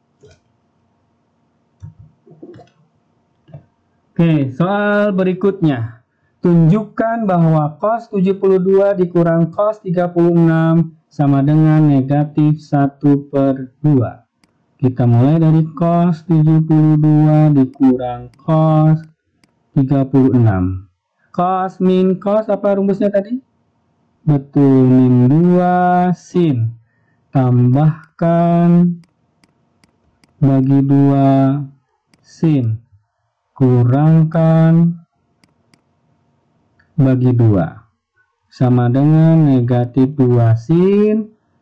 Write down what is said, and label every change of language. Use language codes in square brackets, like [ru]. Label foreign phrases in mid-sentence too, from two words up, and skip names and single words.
[id] Oke, soal berikutnya. Tunjukkan bahwa cos 72 dikurang cos 36 sama dengan negatif 1/2. Kita mulai dari cos 72 dikurang cos 36. Cos min cos apa rumusnya tadi? Betul, min 2 sin. Tambahkan bagi 2 sin. Kurangkan bagi 2 sama dengan negatif 2 sin.